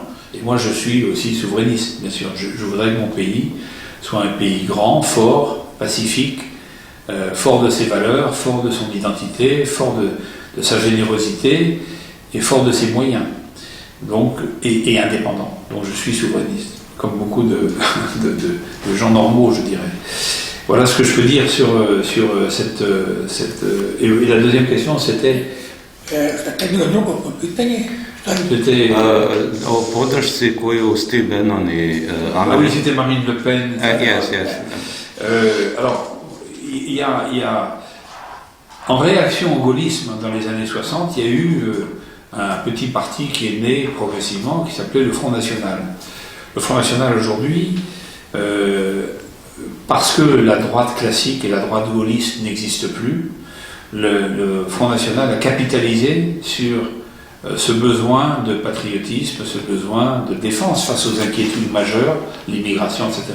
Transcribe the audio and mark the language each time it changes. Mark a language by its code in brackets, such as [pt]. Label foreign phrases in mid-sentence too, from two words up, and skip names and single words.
[fr] Et moi je suis aussi souverainiste, bien sûr. Je voudrais que mon pays soit un pays grand, fort, pacifique, fort de ses valeurs, fort de son identité, fort de sa générosité et fort de ses moyens, donc, et indépendant. Donc je suis souverainiste, comme beaucoup de gens normaux, je dirais. Voilà ce que je peux dire sur cette... Et la deuxième question, c'était... C'était... [sr] O podršci koju Steve Bannon i [fr] Ah oui, c'était Marine Le Pen. Yes. Alors, il y a... En réaction au gaullisme dans les années 60, il y a eu un petit parti qui est né progressivement, qui s'appelait le Front National. Le Front National aujourd'hui, parce que la droite classique et la droite gaulliste n'existent plus, le Front National a capitalisé sur ce besoin de patriotisme, ce besoin de défense face aux inquiétudes majeures, l'immigration, etc.